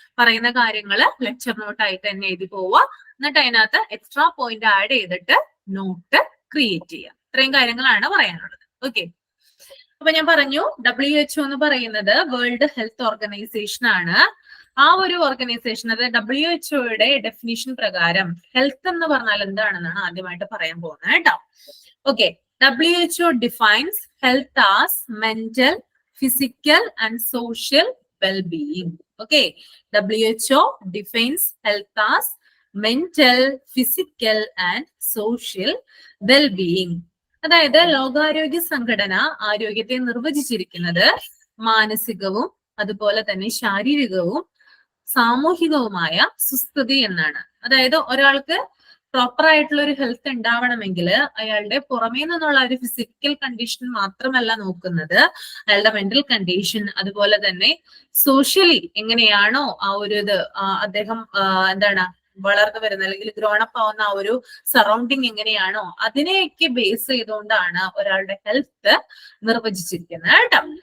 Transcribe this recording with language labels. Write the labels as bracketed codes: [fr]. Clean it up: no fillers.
[ml] പറയുന്ന കാര്യങ്ങള് lecture not ആയിട്ട് തന്നെ എഴുതി പോവുക. എന്നിട്ട് അതിനകത്ത് എക്സ്ട്രാ പോയിന്റ് ആഡ് ചെയ്തിട്ട് നോട്ട് ക്രിയേറ്റ് ചെയ്യുക. ഇത്രയും കാര്യങ്ങളാണ് പറയാനുള്ളത്. ഓക്കെ, അപ്പൊ ഞാൻ പറഞ്ഞു WHO എന്ന് പറയുന്നത് വേൾഡ് ഹെൽത്ത് ഓർഗനൈസേഷൻ ആണ്. ആ ഒരു ഓർഗനൈസേഷൻ, അതായത് WHO-യുടെ ഡെഫിനിഷൻ പ്രകാരം ഹെൽത്ത് എന്ന് പറഞ്ഞാൽ എന്താണെന്നാണ് ആദ്യമായിട്ട് പറയാൻ പോകുന്നത് കേട്ടോ. [en] Okay, WHO defines health as mental, physical and social well-being. Okay, WHO defines health as mental, physical and social well-being. [ml] അതായത് ലോകാരോഗ്യ സംഘടന ആരോഗ്യത്തെ നിർവചിച്ചിരിക്കുന്നത് മാനസികവും അതുപോലെ തന്നെ ശാരീരികവും സാമൂഹികവുമായ സുസ്ഥിതി എന്നാണ്. അതായത് ഒരാൾക്ക് പ്രോപ്പർ ആയിട്ടുള്ള ഒരു ഹെൽത്ത് ഉണ്ടാവണമെങ്കിൽ അയാളുടെ പുറമേ നിന്നുള്ള ഒരു ഫിസിക്കൽ കണ്ടീഷൻ മാത്രമല്ല നോക്കുന്നത്, അയാളുടെ മെന്റൽ കണ്ടീഷൻ, അതുപോലെ തന്നെ സോഷ്യലി എങ്ങനെയാണോ ആ ഒരു അദ്ദേഹം വളർന്നു വരുന്ന അല്ലെങ്കിൽ ഗ്രോണപ്പ് ആവുന്ന ആ ഒരു സറൗണ്ടിങ് എങ്ങനെയാണോ അതിനെയൊക്കെ ബേസ് ചെയ്തുകൊണ്ടാണ് ഒരാളുടെ ഹെൽത്ത് നിർവചിച്ചിരിക്കുന്നത് കേട്ടോ.